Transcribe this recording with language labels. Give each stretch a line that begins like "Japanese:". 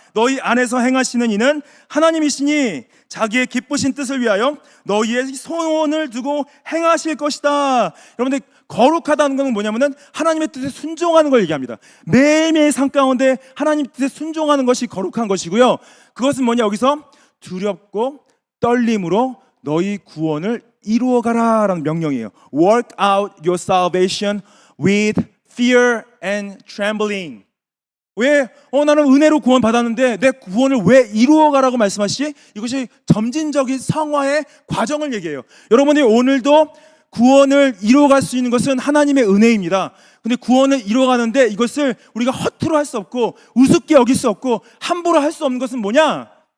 Korean: 너희 안에서 행하시는 이는 하나님이시니 자기의 기쁘신 뜻을 위하여 너희의 소원을 두고 행하실 것이다. 여러분들, 거룩하다는 것은 뭐냐면은 하나님의 뜻에 순종하는 걸 얘기합니다. 매일매일 삶 가운데 하나님 뜻에 순종하는 것이 거룩한 것이고요. 그것은 뭐냐? 여기서 두렵고 떨림으로 너희 구원을 이루어가라 라는 명령이에요.
English: Work out your salvation with fear and trembling.
Korean: 왜? 나는 은혜로 구원 받았는데 내 구원을 왜 이루어가라고 말씀하시지? 이것이 점진적인 성화의 과정을 얘기해요. 여러분이 오늘도 구원을 이루어갈 수 있는 것은 하나님의 은혜입니다. 근데 구원을 이루어가는데 이것을 우리가 허투루 할 수 없고 우습게 여길 수 없고 함부로 할 수 없는 것은 뭐냐?